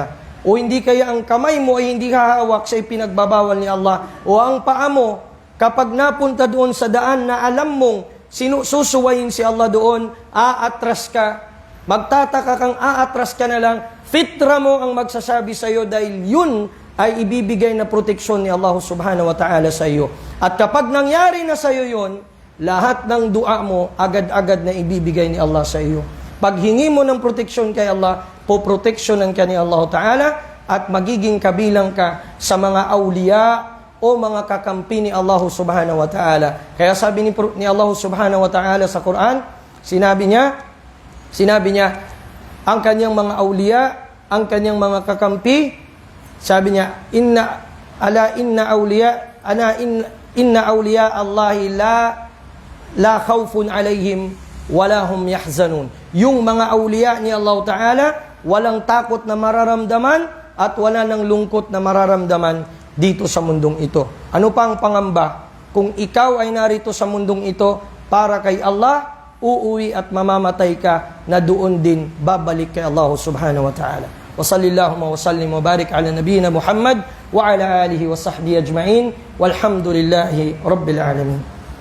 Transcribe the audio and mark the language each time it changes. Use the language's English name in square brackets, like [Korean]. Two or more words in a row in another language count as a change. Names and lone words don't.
[Filipino] O hindi kaya ang kamay mo ay hindi hahawak sa ipinagbabawal ni Allah. O ang paa mo, kapag napunta doon sa daan na alam mong susuwayin si Allah doon, aatras ka Magtataka kang aatras ka na lang, fitra mo ang magsasabi sa iyo dahil yun ay ibibigay na proteksyon ni Allah [Arabic] سبحانه وتعالى [Filipino] sa iyo. At kapag nangyari na sa iyo yun, lahat ng dua mo, agad-agad na ibibigay ni Allah sa iyo. Paghingi mo ng proteksyon kay Allah, poproteksyonan ka ni Allah Ta'ala at magiging kabilang ka sa mga awliya o mga kakampi ni Allah [Arabic] سبحانه وتعالى. [Filipino] Kaya sabi ni Allah [Arabic] سبحانه وتعالى [Filipino] sa Quran, sinabi niya, ang kanyang mga awliya, ang kanyang mga kakampi, sabi niya, [Arabic] إن أولياء الله لا خوف عليهم ولا هم يحزنون. [Filipino] Yung mga awliya ni Allah Ta'ala, walang takot na mararamdaman at wala nang lungkot na mararamdaman dito sa mundong ito. Ano pa ang pangamba? Kung ikaw ay narito sa mundong ito para kay Allah, uuwi at mamamatay ka na doon din babalik kay Allah [Arabic] سبحانه وتعالى. وصلى الله وسلم وبارك على نبينا محمد وعلى آله وصحبه أجمعين والحمد لله رب العالمين.